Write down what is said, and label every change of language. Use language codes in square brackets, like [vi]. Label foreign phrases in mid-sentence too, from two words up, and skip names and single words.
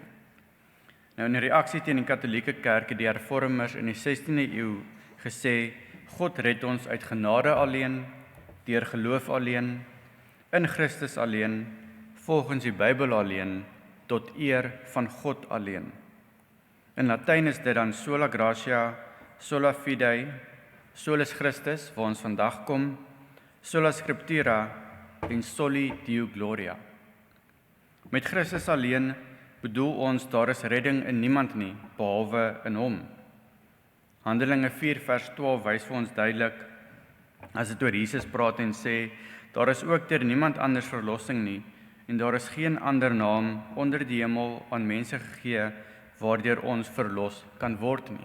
[af] Nou, in reaksie teen die Katolieke Kerk het die hervormers in die 16de eeu gesê: God red ons uit genade alleen, deur geloof alleen, in Christus alleen, volgens die Bybel alleen, tot eer van God alleen. In Latyn is dit dan [la] sola gratia, sola fide, solus Christus, [af] waar ons vandag kom, [la] sola scriptura en soli Deo gloria. [af] Met Christus alleen bedoel ons daar is redding in niemand nie, behalwe in hom. Handelinge 4 vers 12 wys vir ons duidelik, as dit oor Jesus praat en sê, daar is ook deur niemand anders verlossing nie, en daar is geen ander naam onder die hemel aan mense gegee, waardeur ons verlos kan word nie.